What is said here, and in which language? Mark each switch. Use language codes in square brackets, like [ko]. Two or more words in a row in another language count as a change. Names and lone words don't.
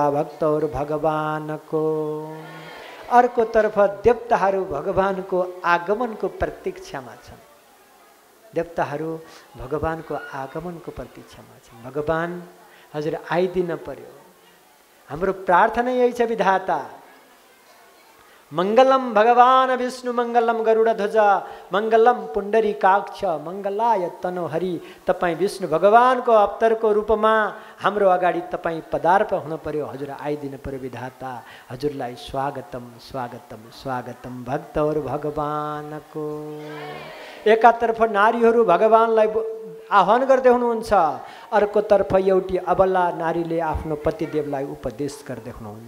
[ne] भक्त और भगवानको। अर्कोतर्फ देवताहरू भगवानको आगमनको प्रतीक्षामा छन्। देवताहरू भगवानको आगमनको प्रतीक्षामा छन्। भगवान हजुर आइदिन पर्यो। हाम्रो प्रार्थना यही छ, [sa] विधाता मंगलम भगवान विष्णु मंगलम गरुडध्वज मंगलम पुण्डरीकाक्ष मंगलाय तनोहरि। [ne] तपाईँ विष्णु भगवानको अवतारको रूपमा हाम्रो अगाडि तपाईँ पदार्प हुन पर्यो। हजुर आइदिन पर्यो विधाता। हजुरलाई स्वागतम स्वागतम स्वागतम। भक्त और भगवानको। एकातर्फ नारीहरू भगवानलाई आह्वान गर्दै हुनुहुन्छ, अर्कोतर्फ एउटी अबला नारीले आफ्नो पतिदेवलाई उपदेश गर्दै हुनुहुन्छ।